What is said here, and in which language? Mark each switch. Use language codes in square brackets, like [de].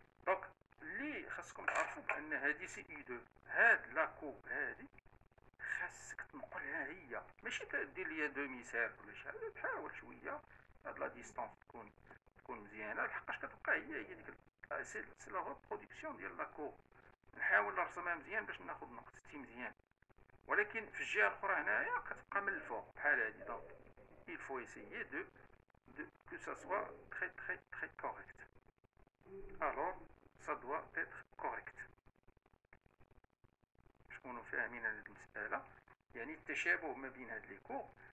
[ar] دونك اللي خاصكم تعرفوا بان هادي سي اي 2. هاد لا كورب هادي خاصك تنقلها هي ماشي دير ليا دومي سيرك ولا شي حاجه. تحاول شويه هاد لا ديستانس تكون مزيانه لحقاش كتبقى هي ديك سي لا ريبرودكسيون ديال لا كورب. نحاول نرسمها مزيان باش ناخذ نقطتي مزيان ولكن في الجهه الاخرى هنايا كتبقى من الفوق بحال هادي. [fr] دونك il faut essayer de que ça soit très correct. alors ça doit être correct. [ar] تكونوا فاهمين هاد المساله يعني التشابه ما بين هاد لي كورب.